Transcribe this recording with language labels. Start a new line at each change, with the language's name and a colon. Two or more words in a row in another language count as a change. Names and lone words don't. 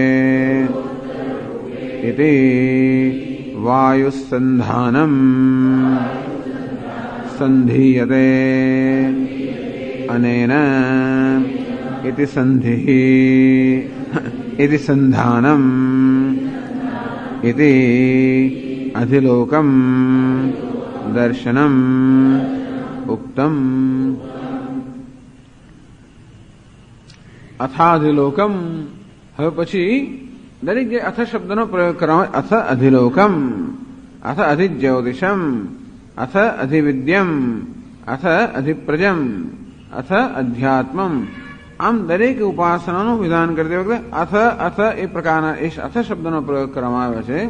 Sanskrit: इति वायुसंधानम् संधीयते अनेन इति संधिः इति संधानम् इति अधिलोकम् दर्शनम् उक्तम्. અથાધિલોકમ.
Gujarati: હવે પછી દરેક જે અથ શબ્દનો પ્રયોગ કરવામાં
Sanskrit: અથ અધિલોકમ, અથ અધિજ્યોતિષમ, અથ અધિવિદ્યમ, અથ અધિપ્રજમ, અથ અધ્યાત્મમ.
Gujarati: આમ દરેક ઉપાસનાનું વિધાન કરતી વખતે અથ અથ એ પ્રકારના એ અથ શબ્દનો પ્રયોગ કરવામાં આવે છે.